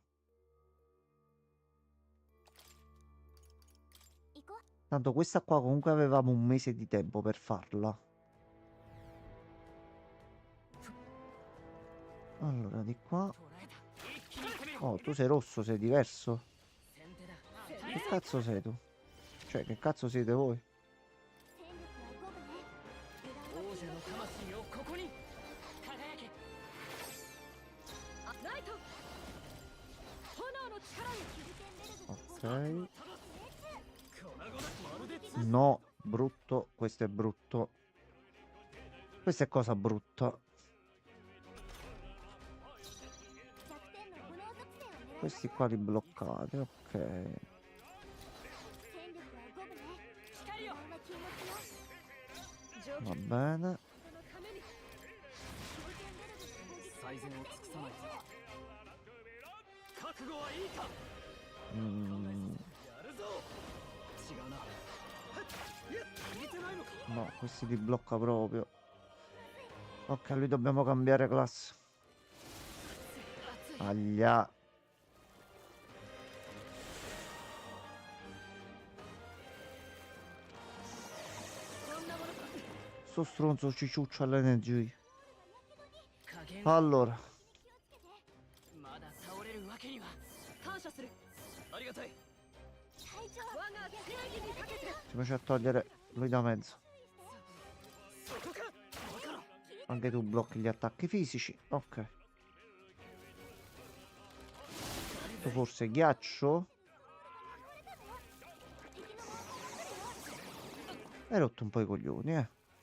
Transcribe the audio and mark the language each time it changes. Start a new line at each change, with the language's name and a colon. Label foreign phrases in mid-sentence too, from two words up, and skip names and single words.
Italian: Tanto questa qua comunque avevamo un mese di tempo per farla. Allora, di qua. Oh, tu sei rosso, sei diverso. Che cazzo sei tu? Cioè, che cazzo siete voi?
Japanese: 王者の魂をここに輝けライト炎の力に
Italian: Ok. No, brutto. Questo è brutto. Questa è cosa brutta. Questi qua li bloccate, ok. Va bene.
Japanese: 最善を尽くさないと覚悟はいいか やるぞ違うな入れてないのか
Italian: No, questi li blocca proprio. Ok, lui dobbiamo cambiare classe. Aglia. Sto stronzo ci ciuccia l'energia. Allora.
Japanese: まだ倒れるわけには感謝するありがたい
Italian: Ci faccio a togliere lui da mezzo. Anche tu blocchi gli attacchi fisici. Ok. Tu forse ghiaccio? Hai rotto un po' i coglioni, eh.